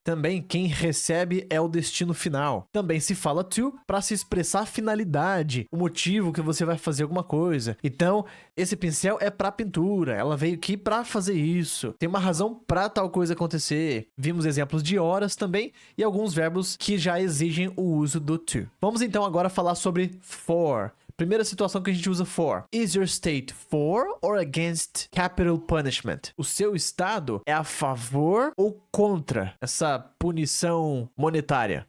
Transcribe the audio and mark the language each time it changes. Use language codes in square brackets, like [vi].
[pt] Também quem recebe é o destino final. Também se fala to para se expressar a finalidade, o motivo que você vai fazer alguma coisa. Então, esse pincel é para pintura. Ela veio aqui para fazer isso. Tem uma razão para tal coisa acontecer. Vimos exemplos de horas também e alguns verbos que já exigem o uso do to. Vamos então agora falar sobre for. Primeira situação que a gente usa for. [en] Is your state for or against capital punishment? [pt] O seu estado é a favor ou contra essa punição monetária?